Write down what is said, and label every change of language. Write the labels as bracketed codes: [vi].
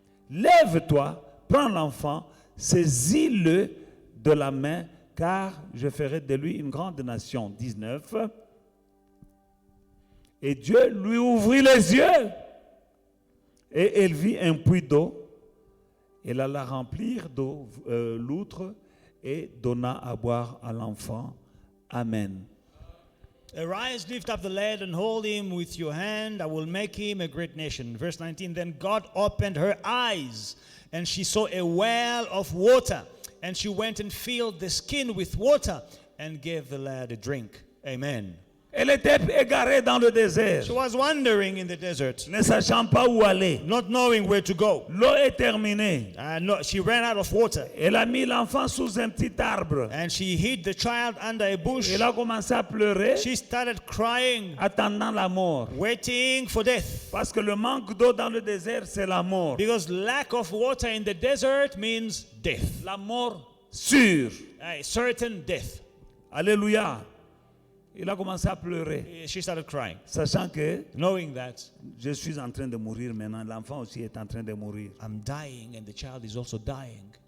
[fr] Lève-toi, prends l'enfant, saisis-le de la main, car je ferai de lui une grande nation. 19. Et Dieu lui ouvrit les yeux, et elle vit un puits d'eau. Elle alla remplir d'eau l'outre et donna à boire à l'enfant. Amen. [en] Arise, lift up the lad and hold him with your hand. I will make him a great nation. Verse 19, then God opened her eyes, and she saw a well of water. And she went and filled the skin with water and gave the lad a drink. Amen. [fr] Elle était égarée dans le désert, [en] She was wandering in the desert, [fr] ne sachant pas où aller. [en] not knowing where to go. [fr] L'eau est terminée. [en] She ran out of water. [fr] Elle a mis l'enfant sous un petit arbre. [en] And she hid the child under a bush. [fr] Elle a commencé à pleurer, [en] She started crying, [fr] attendant la mort. [en] waiting for death. [fr] Parce que le manque d'eau dans le désert, c'est la mort. [en] Because lack of water in the desert means death. [fr] La mort sûre. [en] A certain death. [fr] Alléluia. Il a commencé à pleurer, [en] She started crying, [fr] sachant que [en] knowing that [fr] je suis en train de mourir maintenant. L'enfant aussi est en train de mourir. [en] I'm dying and the child is also dying.